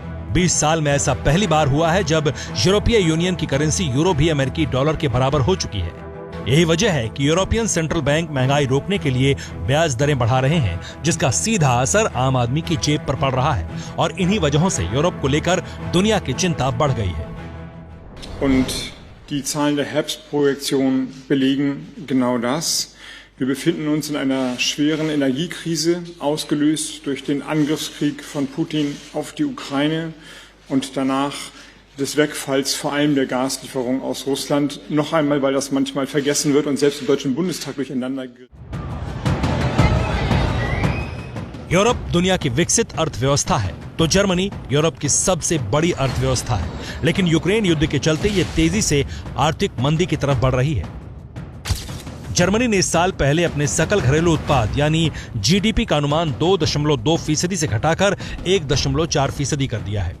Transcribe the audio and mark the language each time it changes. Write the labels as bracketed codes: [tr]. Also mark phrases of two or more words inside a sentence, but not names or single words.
[hi] 20 साल में ऐसा पहली बार हुआ है जब यूरोपीय यूनियन की करेंसी यूरो भी अमेरिकी डॉलर के बराबर हो चुकी है। यही वजह है कि यूरोपियन सेंट्रल बैंक महंगाई रोकने के लिए ब्याज दरें बढ़ा रहे हैं, जिसका सीधा असर आम आदमी की जेब पर पड़ रहा है और इन्हीं वजहों से यूरोप को लेकर दुनिया की चिंता बढ़ गई है। [de] Und die Zahlen der Herbstprojektion belegen genau das. Wir befinden uns in einer schweren Energiekrise, ausgelöst durch den Angriffskrieg von Putin auf die Ukraine und danach des Wegfalls vor allem der Gaslieferung aus Russland. Noch einmal, weil das manchmal vergessen wird und selbst im Deutschen Bundestag durcheinander gerät. [hi] यूरोप दुनिया की विकसित अर्थव्यवस्था है तो जर्मनी यूरोप की सबसे बड़ी अर्थव्यवस्था है। लेकिन यूक्रेन युद्ध के चलते ये तेजी से आर्थिक मंदी की तरफ बढ़ रही है। जर्मनी ने इस साल पहले अपने सकल घरेलू उत्पाद यानी जीडीपी का अनुमान 2.2% से घटाकर 1.4% कर दिया है।